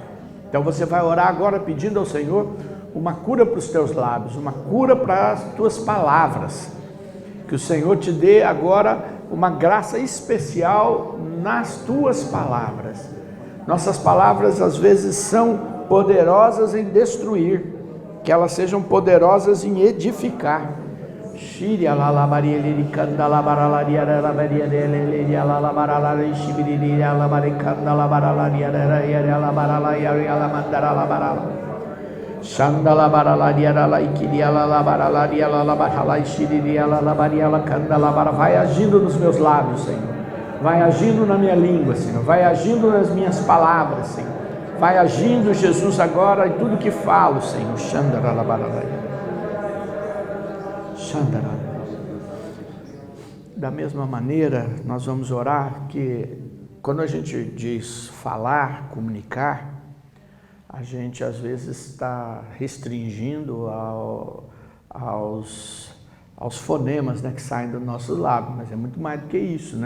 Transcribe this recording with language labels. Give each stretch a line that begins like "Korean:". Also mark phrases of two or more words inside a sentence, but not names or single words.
Portuguese: Então você vai orar agora pedindo ao Senhor uma cura para os teus lábios, uma cura para as tuas palavras, que o Senhor te dê agora uma graça especial nas tuas palavras. Nossas palavras às vezes são poderosas em destruir, que elas sejam poderosas em edificar. Shiri la bariliri kanda la baralaria la baria la baralaria shibiri la barikanda la baralaria la baralaria la mandara la barala. Xandala baralaria la ikiria la baralaria la barala shiriria la baria la kanda la bara. Vai agindo nos meus lábios, Senhor. Vai agindo na minha língua, Senhor. Vai agindo nas minhas palavras, Senhor. Vai agindo, Jesus, agora em tudo que falo, Senhor. Xandara la baralaria. Xandara. Da mesma maneira, nós vamos orar que quando a gente diz falar, comunicar, a gente às vezes está restringindo aos fonemas, né, que saem do nosso lábio, mas é muito mais do que isso, né?